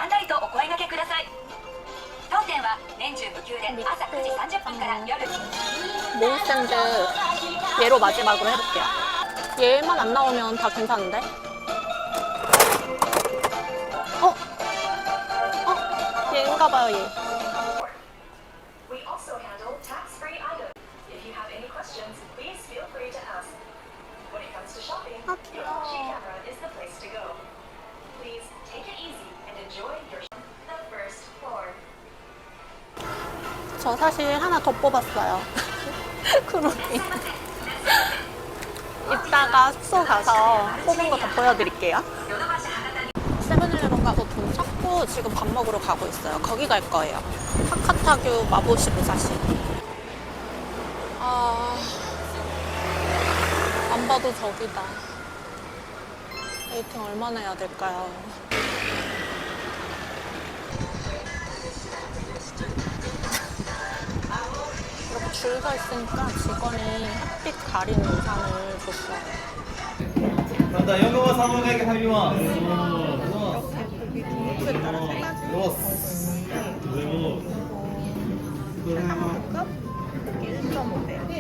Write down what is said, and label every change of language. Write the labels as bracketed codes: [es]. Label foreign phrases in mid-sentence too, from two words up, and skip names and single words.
[ko] 모이샌드 얘로 마지막으로 해볼게요. 얘만 안 나오면 다 괜찮은데? 얘인가봐요, 얘. [en] We also handle tax-free items. If you have any questions, please feel free to ask. When it comes to shopping, your LG camera is the place to go. Please take it easy and enjoy your the first floor. [ko] 저 사실 하나 더 뽑았어요. 크루미. 이따가 숙소 가서 뽑은 거 더 보여드릴게요. 세븐일레븐 가서 돈 찾고 지금 밥 먹으러 가고 있어요. 거기 갈 거예요. 하카타규 마보시 무사시. 안 봐도 저기다. 웨이팅 얼마나 해야 될까요? 이렇게 줄 서 있으니까 직원이 햇빛 가리는 우산을 줬어요. [ja] また横は3分だけ入ります。 [ko] 고기 종류에 따라 세 가지. 한국급 고기 1.5배.